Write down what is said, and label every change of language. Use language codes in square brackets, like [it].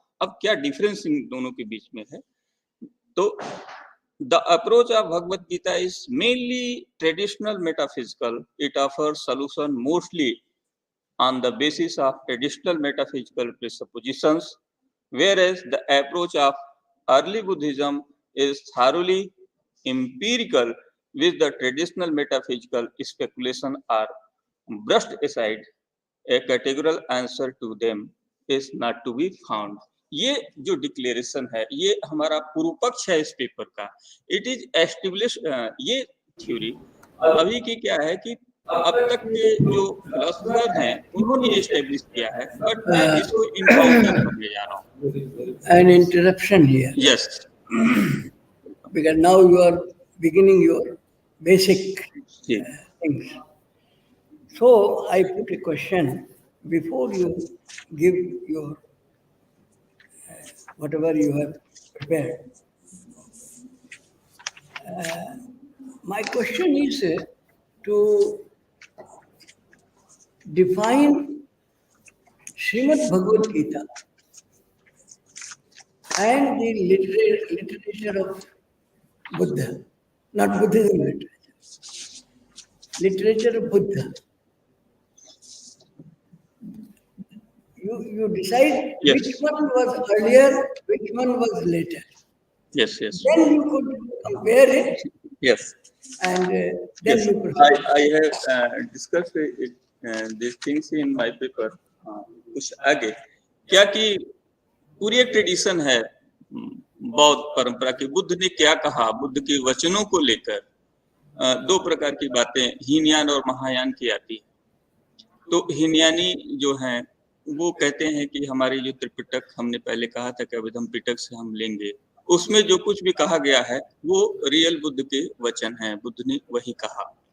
[hi] अब क्या difference in दोनों के बीच में है? तो [en] the approach of Bhagavad Gita is mainly traditional metaphysical. It offers solution mostly on the basis of traditional metaphysical presuppositions, whereas the approach of early Buddhism is thoroughly empirical, with the traditional metaphysical speculation are brushed aside. A categorical answer to them is not to be found. [hi] ये जो declaration है, ये हमारा पूर्व पक्ष है इस paper का. [en] it is establish, [hi] ये थ्योरी अभी की क्या है कि अब तक के जो फिलोसोफर हैं उन्होंने एस्टेब्लिश किया है, बट मैं इसको इनकाउंटर करने जा रहा हूँ. [en] An interruption here. Yes. Because now you are beginning your basic things. So I put a question before you give your whatever you have prepared. My question is to define Srimad Bhagavad Gita and the literature of Buddha, not Buddhism literature. literature of Buddha. You decide Yes. which one was earlier, which one was later. Yes, yes. Then you could compare it, Yes. and then Yes, you proceed. I have discussed these things in my paper. [hi] कुछ आगे क्या कि पूरी एक tradition है बौद्ध परंपरा की। बुद्ध ने क्या कहा, बुद्ध के वचनों को लेकर दो प्रकार की बातें हीनयान और महायान की आती है। तो हीनयानी जो हैं वो कहते हैं कि हमारी जो त्रिपिटक, हमने पहले कहा था कि अभिधम पिटक से हम लेंगे, उसमें जो कुछ भी कहा गया है वो रियल बुद्ध के वचन हैं, बुद्ध ने वही कहा।